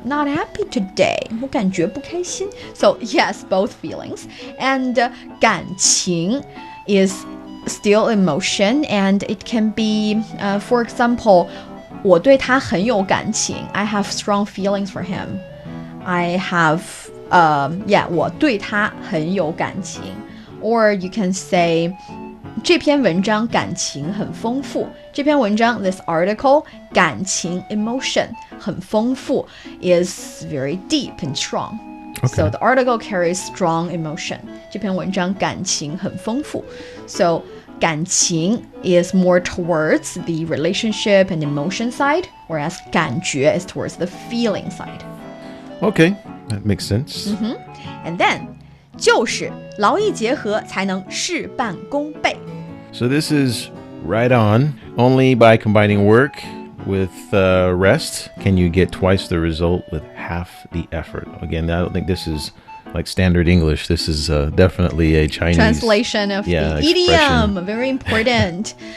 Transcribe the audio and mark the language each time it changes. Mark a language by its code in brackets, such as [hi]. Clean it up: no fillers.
[en] I'm not happy today. [zh] 我感觉不开心. [en] So yes, both feelings. And 感情 is still emotion, and it can be, for example, [zh] 我对他很有感情. [en] I have strong feelings for him. I have, [zh] 我对他很有感情。 [en] Or you can say, [zh] 这篇文章感情很丰富。 [en] 这篇文章 this article 感情 emotion [zh] 很丰富 [en] is very deep and strong. So the article carries strong emotion. [zh] 这篇文章感情很丰富。 [en] So 感情 is more towards the relationship and emotion side, whereas 感觉 is towards the feeling side. Okay, that makes sense. And then [zh] 就是劳逸结合才能事半功倍。 [en] So this is right on. Only by combining work with rest can you get twice the result with half the effort. Again, I don't think this is like standard English. This is definitely a Chinese translation of the idiom. Very important.